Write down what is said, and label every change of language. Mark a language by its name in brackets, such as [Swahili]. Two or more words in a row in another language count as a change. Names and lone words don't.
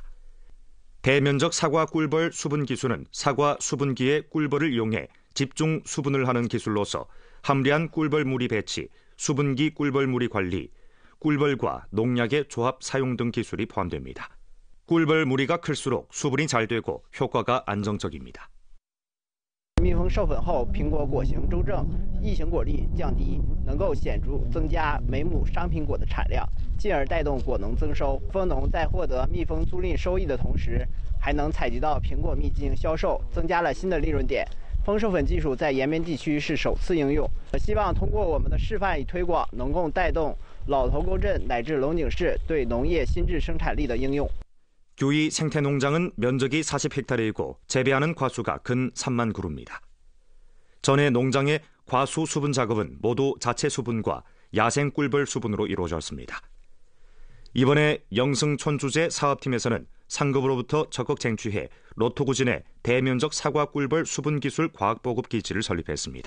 [Korean] 대면적 사과 꿀벌 수분 기술은 사과 수분기에 꿀벌을 이용해 집중 수분을 하는 기술로서 함리한 꿀벌 무리 배치, 수분기 꿀벌 무리 관리, 꿀벌과 농약의 조합 사용 등 기술이 포함됩니다. 꿀벌 무리가 클수록 수분이 잘 되고 효과가 안정적입니다. [Chinese] 蜜蜂授粉后，苹果果形周正，异型果粒降低，能够显著增加每亩商品果的产量，进而带动果农增收。蜂农在获得蜜蜂租赁收益的同时，还能采集到苹果蜜进行销售，增加了新的利润点。蜂授粉技术在延边地区是首次应用，希望通过我们的示范与推广，能够带动老头沟镇乃至龙井市对农业新质生产力的应用。 [Korean] 규이 생태농장은 면적이 40헥타르이고 재배하는 과수가 근 3만 그루입니다. 전에 농장의 과수 수분 작업은 모두 자체 수분과 야생 꿀벌 수분으로 이루어졌습니다. 이번에 영승촌 주재 사업팀에서는 상급으로부터 적극 쟁취해 러투구진에 대면적 사과 꿀벌 수분 기술 과학 보급 기지를 설립했습니다.